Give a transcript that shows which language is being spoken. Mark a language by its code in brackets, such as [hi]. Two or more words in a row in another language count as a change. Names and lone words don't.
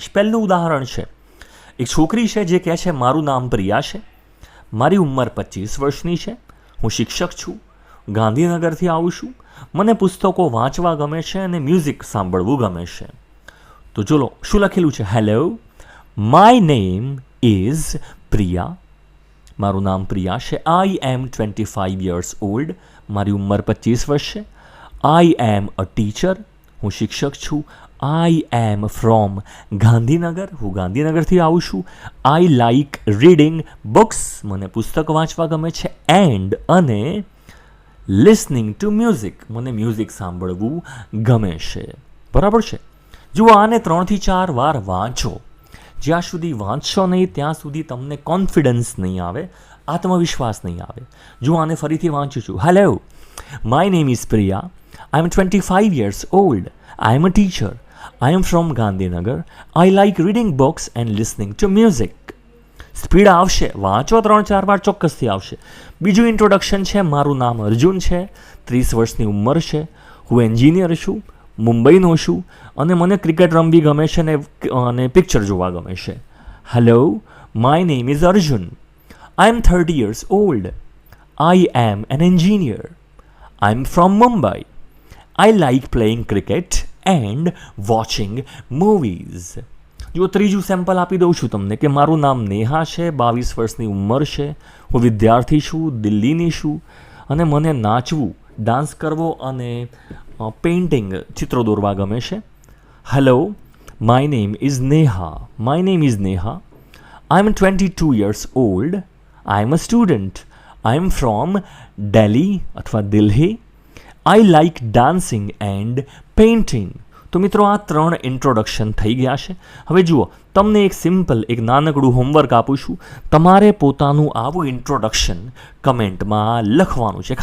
[gu] પહેલું ઉદાહરણ છે, એક છોકરી છે જે કહે છે મારું નામ પ્રિયા છે, મારી ઉંમર 25 વર્ષની છે, હું શિક્ષક છું, ગાંધીનગરથી આવું છું, મને પુસ્તકો વાંચવા ગમે છે અને મ્યુઝિક સાંભળવું ગમે છે. તો ચલો શું લખેલું છે? [en] Hello, my name is Priya, [gu] મારું નામ પ્રિયા છે. [en] I am 25 years old, [gu] મારી ઉંમર 25 વર્ષ છે. [en] I am a teacher, [gu] હું શિક્ષક છું. [en] I am from Gandhinagar, [gu] હું ગાંધીનગરથી આવું છું. [en] I like reading books, [gu] મને પુસ્તક વાંચવા ગમે છે. એન્ડ અને [en] listening to music, [gu] મને મ્યુઝિક સાંભળવું ગમે છે. બરાબર છે. જુઓ આને 3 થી 4 વાર વાંચો. જ્યાં સુધી વાંચશો નહીં ત્યાં સુધી તમને કોન્ફિડન્સ નહીં આવે, આત્મવિશ્વાસ નહીં આવે. જો આને ફરીથી વાંચું છું. [en] Hello, my name is Priya, I am 25 years old. I am a teacher. I am from Gandhinagar. I like reading books and listening to music. [gu] સ્પીડ આવશે, વાંચો 3-4 વાર ચોક્કસથી આવશે. બીજું ઇન્ટ્રોડક્શન છે, મારું નામ અર્જુન છે, 30 વર્ષની ઉંમર છે, હું એન્જિનિયર છું, મુંબઈનો છું અને મને ક્રિકેટ રમવી ગમે છે અને પિક્ચર જોવા ગમે છે. [en] Hello, my name is Arjun. I am 30 years old. I am an engineer. I am from Mumbai. I like playing cricket and watching movies. [gu] જો ત્રીજું સેમ્પલ આપી દઉં છું તમને કે મારું નામ નેહા છે, 22 વર્ષની ઉંમર છે, હું વિદ્યાર્થી છું, દિલ્હીની છું અને મને નાચવું, ડાન્સ કરવો અને પેઇન્ટિંગ, ચિત્રો દોરવા ગમે છે. [en] Hello, my name is Neha. My name is Neha. I am 22 years old. I am a student. I am from Delhi અથવા દિલ્હી. I like dancing and painting. [gu] તો મિત્રો આ 3 ઇન્ટ્રોડક્શન થઈ ગયા છે. હવે જુઓ, તમને એક સિમ્પલ, એક નાનકડું હોમવર્ક આપું છું. તમારે પોતાનું આવું ઇન્ટ્રોડક્શન કમેન્ટમાં લખવાનું છે.